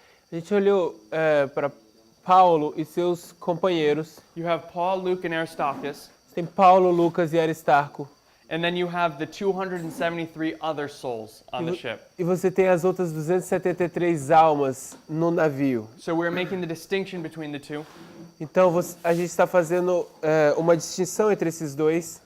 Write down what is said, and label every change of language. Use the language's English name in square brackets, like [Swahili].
[Portuguese] A gente olhou para Paulo e seus companheiros. [English] you have Paul, Luke, and Aristarchus, [Portuguese] Tem Paulo, Lucas e Aristarco. [English] and then you have the 273 other souls on the ship. [Portuguese] E você tem as outras 273 almas no navio. [English] So we're making the distinction between the two. [Portuguese] Então a gente está fazendo uma distinção entre esses dois.